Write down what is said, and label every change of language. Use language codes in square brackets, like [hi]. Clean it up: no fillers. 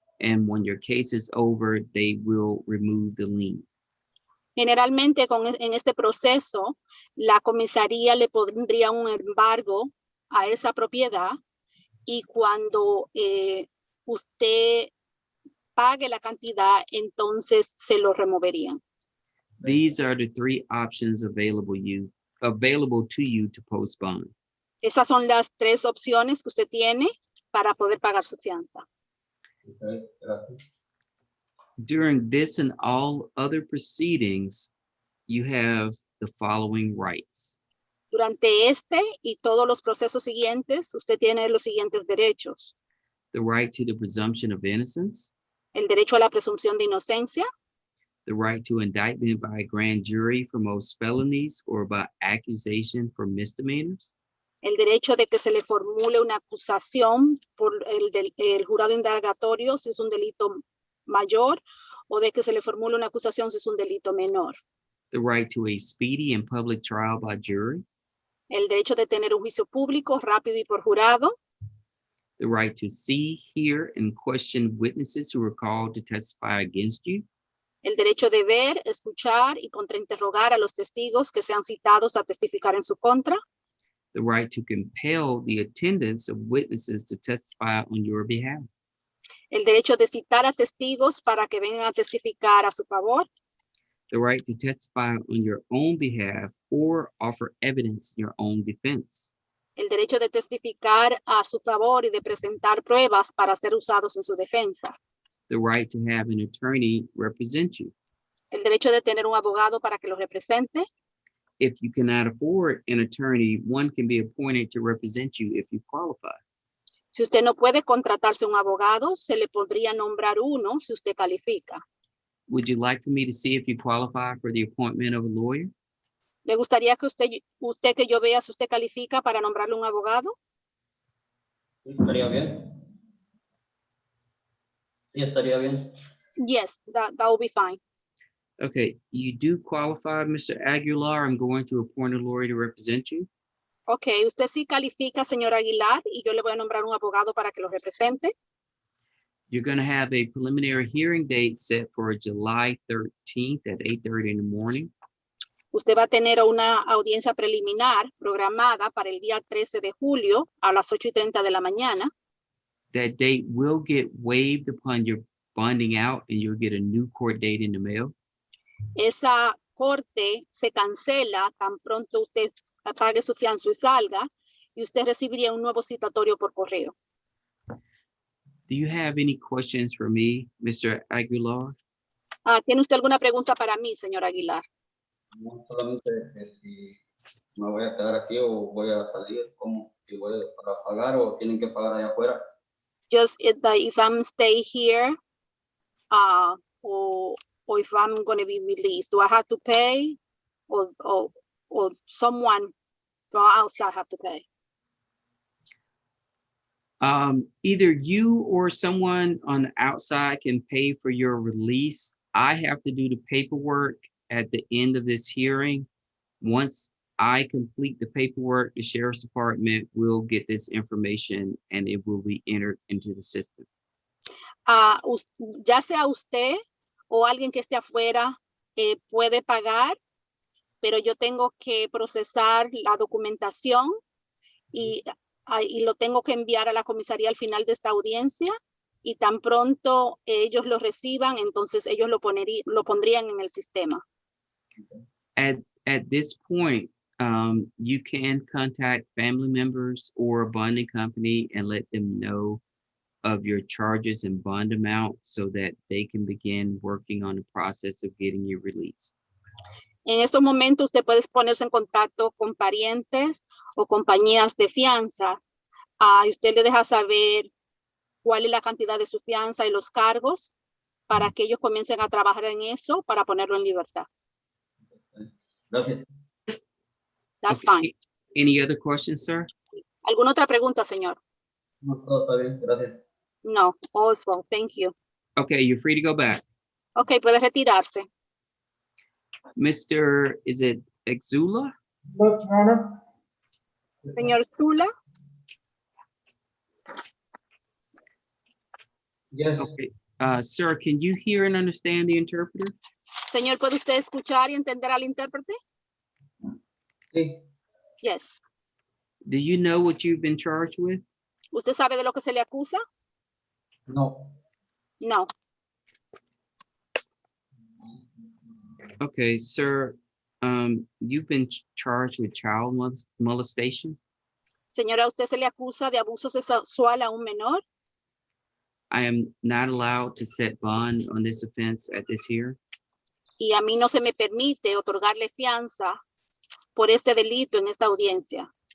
[en] And when your case is over, they will remove the lien. [es] Generalmente en este proceso, la comisaría le pondría un embargo a esa propiedad y cuando usted pague la cantidad, entonces se lo removerían. [en] These are the 3 options available to you to post bond. [es] Esas son las 3 opciones que usted tiene para poder pagar su fianza. Okay, gracias. [en] During this and all other proceedings, you have the following rights. [es] Durante este y todos los procesos siguientes, usted tiene los siguientes derechos. [en] The right to the presumption of innocence, [es] El derecho a la presunción de inocencia, [en] the right to indictment by a grand jury for most felonies or by accusation for misdemeanors, [es] el derecho de que se le formule una acusación por el jurado indagatorio si es un delito mayor o de que se le formule una acusación si es un delito menor. [en] the right to a speedy and public trial by jury, [es] El derecho de tener un juicio público, rápido y por jurado. [en] the right to see, hear, and question witnesses who are called to testify against you, [es] El derecho de ver, escuchar y contrainterrogar a los testigos que sean citados a testificar en su contra. [en] the right to compel the attendance of witnesses to testify on your behalf, [es] El derecho de citar a testigos para que vengan a testificar a su favor. [en] the right to testify on your own behalf or offer evidence in your own defense, [es] El derecho de testificar a su favor y de presentar pruebas para ser usados en su defensa. [en] the right to have an attorney represent you. [es] El derecho de tener un abogado para que lo represente. [en] If you cannot afford an attorney, one can be appointed to represent you if you qualify. [es] Si usted no puede contratarse un abogado, se le podría nombrar uno si usted califica. [en] Would you like for me to see if you qualify for the appointment of a lawyer? [es] ¿Le gustaría que usted que yo vea si usted califica para nombrarle un abogado? Sí, estaría bien. Sí, estaría bien. [en] Yes, that will be fine. Okay, you do qualify, Mr. Aguilar. I'm going to appoint a lawyer to represent you. [es] Ok, usted sí califica, señor Aguilar, y yo le voy a nombrar un abogado para que lo represente. [en] You're going to have a preliminary hearing date set for July 13th at 8:30 in the morning. [es] Usted va a tener una audiencia preliminar programada para el día 13 de julio a las 8:30 de la mañana. [en] That date will get waived upon your bonding out and you'll get a new court date in the mail. [es] Esa corte se cancela tan pronto usted pague su fianza y salga, y usted recibiría un nuevo citatorio por correo. [en] Do you have any questions for me, Mr. Aguilar? [es] ¿Tiene usted alguna pregunta para mí, señor Aguilar? No solamente si me voy a quedar aquí o voy a salir, como si voy para pagar o tienen que pagar allá afuera. [en] Just if I'm stay here, or if I'm going to be released, do I have to pay, or someone from outside have to pay? Either you or someone on the outside can pay for your release. I have to do the paperwork at the end of this hearing. Once I complete the paperwork, the sheriff's department will get this information and it will be entered into the system. [es] Ya sea usted o alguien que esté afuera puede pagar, pero yo tengo que procesar la documentación y lo tengo que enviar a la comisaría al final de esta audiencia, y tan pronto ellos lo reciban, entonces ellos lo pondrían en el sistema. [en] At this point, you can contact family members or a bonding company and let them know of your charges and bond amount so that they can begin working on the process of getting you released. [es] En estos momentos usted puede ponerse en contacto con parientes o compañías de fianza y usted le deja saber cuál es la cantidad de su fianza y los cargos para que ellos comiencen a trabajar en eso para ponerlo en libertad. Gracias. [en] That's Okay. fine. Any other questions, sir? [es] ¿Alguna otra pregunta, señor? No, todo está bien, gracias. [en] No, all's well, thank you. Okay, you're free to go back. [es] Ok, puede retirarse. [en] Mr. Is it Exula? Look, Your Honor. [es] Señor Zula, [en] Yes, Okay. Sir, can you hear and understand the interpreter? [es] señor, ¿puede usted escuchar y entender al intérprete? sí, [en] Yes. Do you know what you've been charged with? [es] ¿Usted sabe de lo que se le acusa? no, [en] No. Okay, sir, you've been charged with child molestation. [es] Señora, ¿usted se le acusa de abuso sexual a un menor? [en] I am not allowed to set bond on this offense at this hearing. [es] Y a mí no se me permite otorgarle fianza por este delito en esta audiencia.